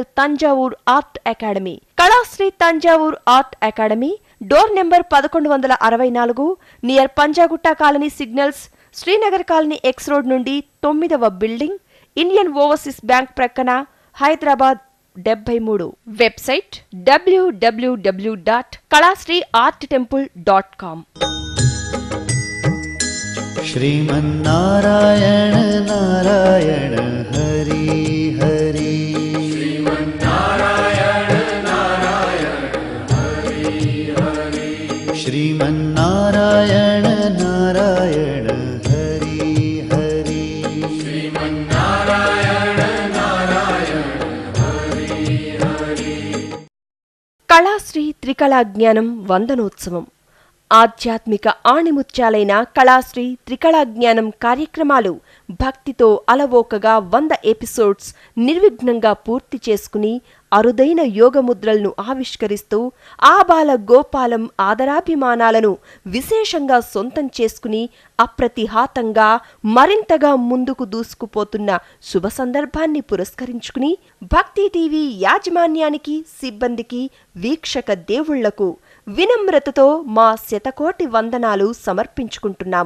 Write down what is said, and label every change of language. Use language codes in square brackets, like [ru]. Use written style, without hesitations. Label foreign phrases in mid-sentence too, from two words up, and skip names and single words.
[te] తంజావూర్ ఆర్ట్ అకాడమీ, కళాశ్రీ తంజావూర్ ఆర్ట్ అకాడమీ, [en] Door number [te] 1164, నియర్ పంజాగుట్ట కాలనీ సిగ్నల్స్, శ్రీనగర్ కాలనీ [en] X road [te] నుండి 9వ బిల్డింగ్, ఇండియన్ ఓవర్సీస్ బ్యాంక్ ప్రక్కన, హైదరాబాద్ 73. వెబ్సైట్ www.kalasriarttemple.com। [sa] श्रीमन्नारायण नारायण हरि हरि श्रीमन्नारायण नारायण हरि हरि श्रीमन्नारायण नारायण हरि हरि श्रीमन्नारायण नारायण हरि हरि। [te] కళాశ్రీ త్రికళా జ్ఞానం వందనోత్సవం. ఆధ్యాత్మిక ఆణిముత్యాలైన కళాశ్రీ త్రికళా జ్ఞానం కార్యక్రమాలు భక్తితో అలవోకగా 100 ఎపిసోడ్స్ నిర్విఘ్నంగా పూర్తి చేసుకుని అరుదైన యోగముద్రలను ఆవిష్కరిస్తూ ఆబాల గోపాలం ఆదరాభిమానాలను విశేషంగా సొంతం చేసుకుని అప్రతిహాతంగా మరింతగా ముందుకు దూసుకుపోతున్న శుభ సందర్భాన్ని పురస్కరించుకుని భక్తి టీవీ యాజమాన్యానికి, సిబ్బందికి, వీక్షక దేవుళ్లకు వినమ్రతతో మా శతకోటి వందనాలు సమర్పించుకుంటున్నాము.